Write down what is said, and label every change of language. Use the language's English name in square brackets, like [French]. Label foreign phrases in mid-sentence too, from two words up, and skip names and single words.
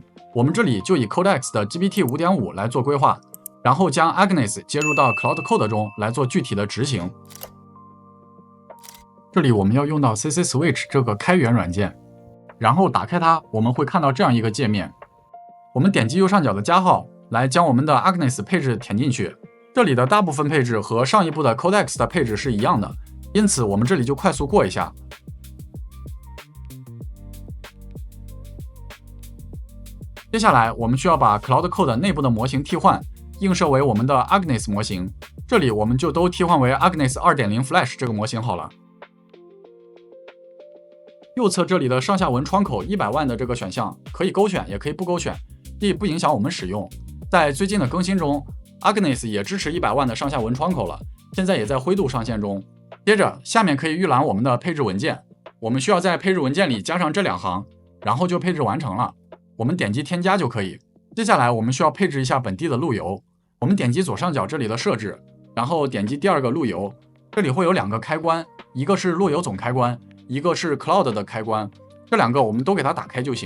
[Chinese] 我們這裡就以 Codex 的 GPT 5.5 來做規劃，然後將 Agnes 接入到 Cloud Code 中來做具體的執行。這裡我們要用到 CC Switch 這個開源軟件，然後打開它，我們會看到這樣一個界面。我們點擊右上角的加號來將我們的 Agnes 配置填進去。這裡的大部分配置和上一步的 Codex 的配置是一樣的，因此我們這裡就快速過一下。接下來我們需要把 Cloud Code 內部的模型替換，映射為我們的 Agnes 模型。這裡我們就都替換為 Agnes 2.0 Flash 這個模型好了。右側這裡的上下文窗口100萬的這個選項可以勾選，也可以不勾選，亦不影響我們使用。在最近的更新中，Agnes 也支持100萬的上下文窗口了，現在也在灰度上線中。接着下面可以預覽我們的配置文件，我們需要在配置文件裡加上這2 行，然後就配置完成了。我們點擊添加就可以。接下來我們需要配置一下本地的路由，我們點擊左上角這裡的設置， 然後點擊第二個路由，這裡會有2個開關，一個是路由總開關，一個是 Cloud 的開關，這2個我們都給它打開就行。